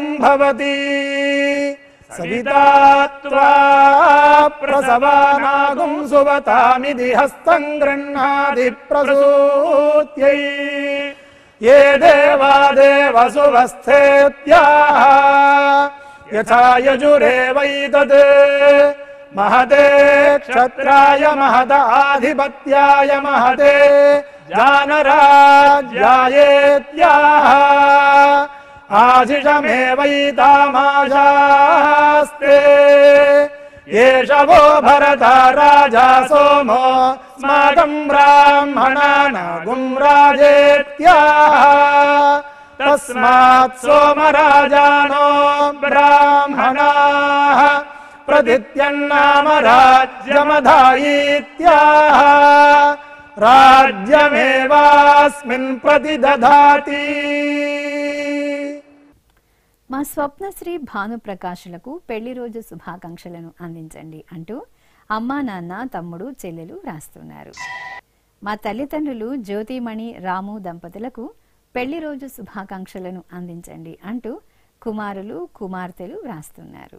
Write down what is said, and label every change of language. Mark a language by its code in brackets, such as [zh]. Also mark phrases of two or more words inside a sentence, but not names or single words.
[sa] భవతి సవితా త్వా ప్రసవానాగుం సువతామిది హస్తం గృహ్ణాది ప్రసూత్యై ఏ దేవాదేవ సువస్థేత్యాః యథా యజురేవైతద్ महते क्षत्राय महत आधिपत्याय महते जानराज्यायेत्याः आशिषमेवैतामाशास्ते एष वो भरता राजा सोमो स्माकं ब्राह्मणानागुं राजेत्याः तस्मात् सोमराजानो ब्राह्मणाः प्रदित्यन्नाम राज्यमधायीत्याः राज्यमेवास्मिन् प्रतिदधाति. [te] మా స్వప్నశ్రీ భానుప్రకాశులకు పెళ్లి రోజు శుభాకాంక్షలను అందించండి అంటూ అమ్మా, నాన్న, తమ్ముడు, చెల్లెలు వ్రాస్తున్నారు. మా తల్లిదండ్రులు జ్యోతిమణి, రాము దంపతులకు పెళ్లి రోజు శుభాకాంక్షలను అందించండి అంటూ కుమారులు, కుమార్తెలు వ్రాస్తున్నారు.